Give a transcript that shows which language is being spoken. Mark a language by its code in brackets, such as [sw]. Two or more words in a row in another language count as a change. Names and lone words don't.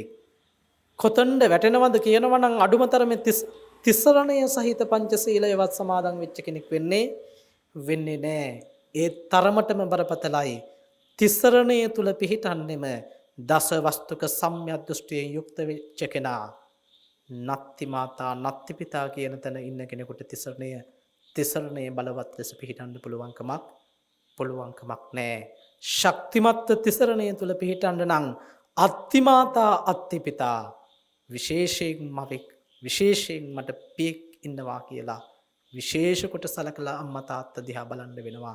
[si] කොතනද වැටෙනවද කියනවා නම් අඩුම තරමේ තිසරණය සහිත පංචශීලයවත් සමාදන් වෙච්ච කෙනෙක් වෙන්නේ නැහැ. ඒ තරමටම බරපතලයි. තිසරණය තුල පිහිටන්නෙම දස වස්තුක සම්‍යක් දෘෂ්ටියෙන් යුක්ත වෙච්ච කෙනා. [pi] නත්ති මාතා නත්ති පිතා [si] කියන තැන ඉන්න කෙනෙකුට තිසරණය බලවත් ලෙස පිහිටන්න පුළුවන්කමක් නැහැ. ශක්තිමත් තිසරණය තුල පිහිටන්න නම් [pi] අත්ති මාතා අත්ති පිතා [si] විශේෂයෙන් මවෙක් විශේෂයෙන් මට පියෙක් ඉන්නවා කියලා විශේෂ කොට සලකලා අම්මා තාත්තා දිහා බලන්න වෙනවා.